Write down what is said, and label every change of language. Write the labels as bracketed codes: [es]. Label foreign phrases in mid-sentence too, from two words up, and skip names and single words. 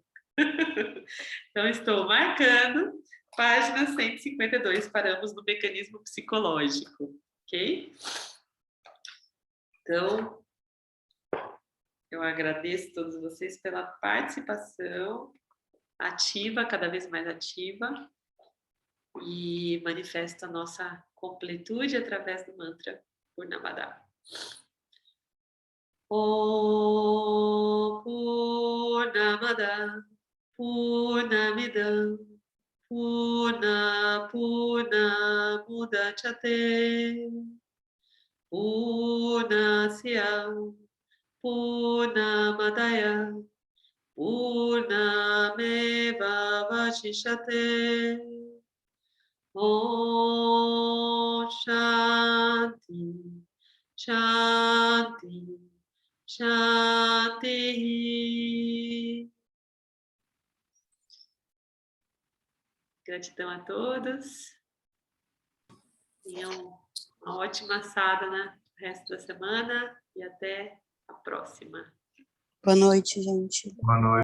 [pt] Então, estou marcando, página 152, paramos no mecanismo psicológico, ok? Então, eu agradeço a todos vocês pela participação ativa, cada vez mais ativa, e manifesto a nossa completude através do mantra Purnamada. [sa] ओम् पूर्णमदः पूर्णमिदं पूर्णा मुदच्यते पूर्णस्य पूर्णमादाय पूर्णमेव वशिष्यते. ओम् शान्तिः शान्तिः शान्तिः. [pt] Gratidão a todos. Tenham uma ótima sadhana no resto da semana e até a próxima. Boa noite, gente. Boa noite.